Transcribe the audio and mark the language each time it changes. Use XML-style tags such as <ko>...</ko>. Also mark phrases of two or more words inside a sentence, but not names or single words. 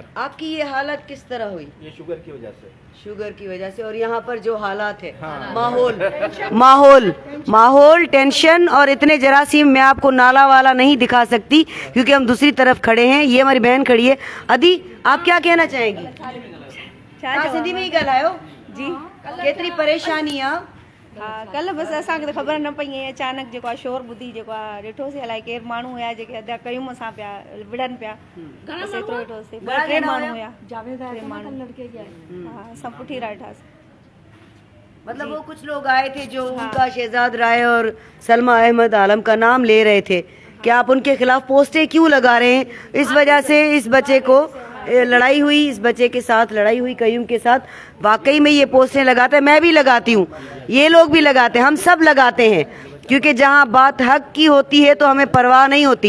<ur>آپ کی یہ حالت کس طرح ہوئی? یہ شوگر کی وجہ سے. اور یہاں پر جو حالات ہے، ماحول ٹینشن اور اتنے جراثیم، میں آپ کو نالہ والا نہیں دکھا سکتی کیونکہ ہم دوسری طرف کھڑے ہیں. یہ ہماری بہن کھڑی ہے. ادی، آپ کیا کہنا چاہیں گی?</ur> <sd>सिंधी में ही ॻाल्हायो जी। केतरी परेशानी है? कल बस असांखे त ख़बर न पई, अचानक जेको आहे शोर ॿुधी जेको आहे ॾिठोसीं, अलाए केरु माण्हू हुया जेके अदा कयूं असां पिया विढ़नि पिया, बस एतिरो ॾिठोसीं। 2-3 माण्हू हुया, 3 माण्हू। हाँ, सब पुठी ॾिठासीं।</sd> <ur>مطلب وہ کچھ لوگ آئے تھے جو ان کا شہزاد رائے اور سلمیٰ احمد عالم کا نام لے رہے تھے کہ آپ ان کے خلاف پوسٹیں کیوں لگا رہے ہیں، اس وجہ سے اس بچے کو لڑائی ہوئی، اس بچے کے ساتھ لڑائی ہوئی قیوم کے ساتھ، واقعی میں یہ پوسٹیں لگاتے ہیں، میں بھی لگاتی ہوں، یہ لوگ بھی لگاتے ہیں، ہم سب لگاتے ہیں، کیونکہ جہاں بات حق کی ہوتی ہے تو ہمیں پرواہ نہیں ہوتی.</ur>